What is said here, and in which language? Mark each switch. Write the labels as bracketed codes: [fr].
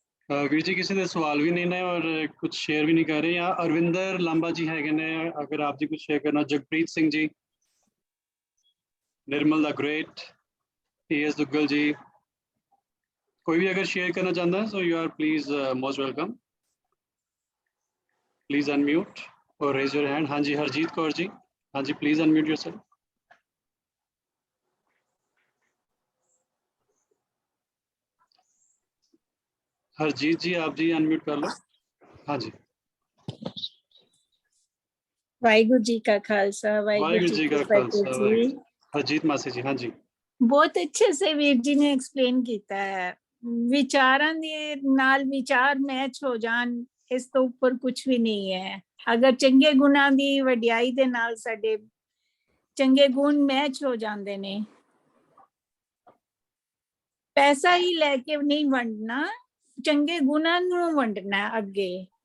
[hi] वीर जी किसी ने सवाल भी नहीं ने और कुछ शेयर भी नहीं कर रहे। यहाँ अरविंदर लांबा जी है ने, अगर आप जी कुछ शेयर करना। जगप्रीत सिंह जी, निर्मल द ग्रेट, PS दुग्गल जी, कोई भी अगर शेयर करना चाहता है [en] So you are please most welcome. please unmute or raise your hand. [hi] हाँ जी हरजीत कौर जी, हाँ जी [en] please unmute yourself. [hi] हरजीत जी आप जी अनम्यूट कर लो. हाँ जी. [pa] वाहिगुरु जी का खालसा, वाहिगुरु जी का खालसा. [hi] जी. हरजीत मासी जी हाँ जी. बहुत अच्छे से वीर जी ने एक्सप्लेन [pa] ਕੀਤਾ ਹੈ. ਵਿਚਾਰਾਂ ਦੇ ਨਾਲ ਵਿਚਾਰ ਮੈਚ ਹੋ ਜਾਣ, ਇਸ ਤੋਂ ਉੱਪਰ ਕੁਝ ਵੀ ਨਹੀਂ ਹੈ. ਅਗਰ ਚੰਗੇ ਗੁਣਾਂ ਦੀ ਵਡਿਆਈ ਦੇ ਨਾਲ ਸਾਡੇ ਚੰਗੇ ਗੁਣ ਮੈਚ ਹੋ ਜਾਂਦੇ ਨੇ, ਪੈਸਾ ਹੀ ਲੈ ਕੇ ਨਹੀਂ ਵੰਡਣਾ, ਚੰਗੇ ਗੁਣਾਂ ਨੂੰ ਵੰਡਣਾ ਅੱਗੇ.